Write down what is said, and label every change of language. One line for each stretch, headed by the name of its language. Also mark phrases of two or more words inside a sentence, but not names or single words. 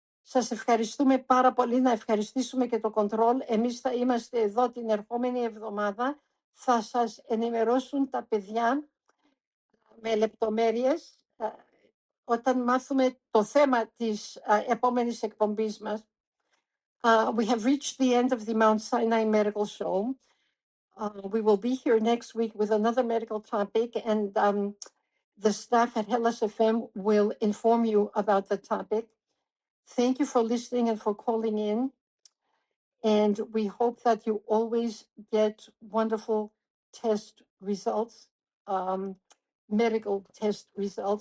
Greek: Σας ευχαριστούμε πάρα πολύ. Να ευχαριστήσουμε και το Control. Εμείς θα είμαστε εδώ την ερχόμενη εβδομάδα. Θα σας ενημερώσουν τα παιδιά με λεπτομέρειες όταν μάθουμε το θέμα της επόμενης εκπομπής μας.
English: We have reached the end of the Mount Sinai Medical Show. We will be here next week with another medical topic, and the staff at HellasFM will inform you about the topic. Thank you for listening and for calling in. And we hope that you always get wonderful test results, medical test results.